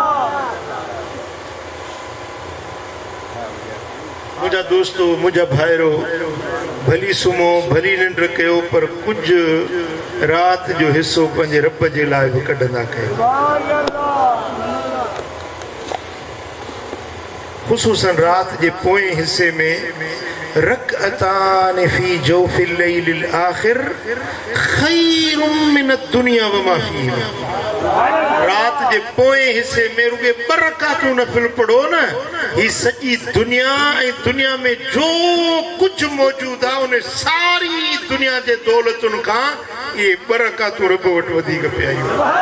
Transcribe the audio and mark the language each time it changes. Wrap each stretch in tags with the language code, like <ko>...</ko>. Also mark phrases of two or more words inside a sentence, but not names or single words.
<sd>मुंहिंजा दोस्तो मुंहिंजा भाइरो भली सुम्हो भली निंड कयो पर कुझु राति जो हिसो पंहिंजे रब जे लाइ बि कढंदा कयो ख़ुसूसन राति जे पोएं हिसे में</sd> <ar>ركعتان في جوف الليل الآخر خير من الدنيا وما فيها.</ar> <sd>रात जे पोए हिस्से में रुगे बरकातूं नफिल पढ़ो न, ही सॼी दुनिया ऐं दुनिया में जो कुछ मौजूद आहे उन सारी दुनिया जे दौलतुनि खां ये बरकातूं रब वटि वधीक पिया आहिनि।</sd>